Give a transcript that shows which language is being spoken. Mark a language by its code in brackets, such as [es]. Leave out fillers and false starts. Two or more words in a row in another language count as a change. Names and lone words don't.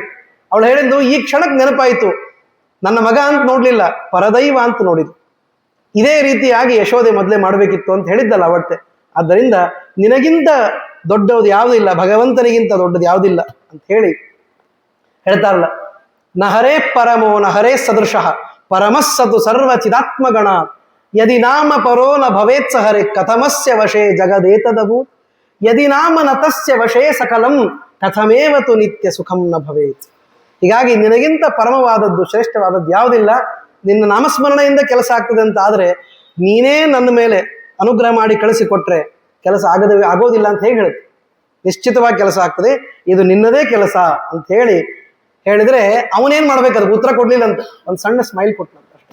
[kn] ಅವಳು ಹೇಳಿದ್ದು ಈ ಕ್ಷಣಕ್ಕೆ ನೆನಪಾಯಿತು, ನನ್ನ ಮಗ ಅಂತ ನೋಡ್ಲಿಲ್ಲ, ಪರದೈವ ಅಂತ ನೋಡಿದ್ದು. ಇದೇ ರೀತಿಯಾಗಿ ಯಶೋದೆ ಮೊದಲೇ ಮಾಡಬೇಕಿತ್ತು ಅಂತ ಹೇಳಿದ್ದಲ್ಲ ಅವತ್ತೆ. ಆದ್ದರಿಂದ ನಿನಗಿಂತ ದೊಡ್ಡದು ಯಾವುದಿಲ್ಲ, ಭಗವಂತನಿಗಿಂತ ದೊಡ್ಡದು ಯಾವುದಿಲ್ಲ ಅಂತ ಹೇಳಿ ಹೇಳ್ತಾರಲ್ಲ, [sa] ನಹರೇ ಪರಮೋ ನಹರೇ ಸದೃಶಃ ಪರಮಸ್ಸತು ಸರ್ವ ಚಿದಾತ್ಮಗಣ ಯದಿ ನಾಮ ಪರೋ ನ ಭವೇತ್ ಸಹರೆ ಕಥಮಸ್ಯ ವಶೇ ಜಗದೇತದಭೂ ಯದಿ ನಾಮ ನತಸ್ಯ ವಶೇ ಸಕಲಂ ಕಥಮೇವತು ನಿತ್ಯ ಸುಖಂ ನ ಭವೇತ್. [kn] ಹೀಗಾಗಿ ನಿನಗಿಂತ ಪರಮವಾದದ್ದು ಶ್ರೇಷ್ಠವಾದದ್ದು ಯಾವುದಿಲ್ಲ. ನಿನ್ನ ನಾಮಸ್ಮರಣೆಯಿಂದ ಕೆಲಸ ಆಗ್ತದೆ ಅಂತ ಆದರೆ ನೀನೇ ನನ್ನ ಮೇಲೆ ಅನುಗ್ರಹ ಮಾಡಿ ಕಳಿಸಿಕೊಟ್ರೆ ಕೆಲಸ ಆಗೋದಿಲ್ಲ ಅಂತ ಹೇಗೆ ಹೇಳುತ್ತೆ. ನಿಶ್ಚಿತವಾಗಿ ಕೆಲಸ ಆಗ್ತದೆ, ಇದು ನಿನ್ನದೇ ಕೆಲಸ ಅಂತ ಹೇಳಿದ್ರೆ ಅವನೇನ್ ಮಾಡ್ಬೇಕು, ಅದಕ್ಕೆ ಉತ್ತರ ಕೊಡ್ಲಿಲ್ಲ ಅಂತ ಒಂದು ಸಣ್ಣ ಸ್ಮೈಲ್ ಕೊಟ್ಟನಂತ ಅಷ್ಟೇ.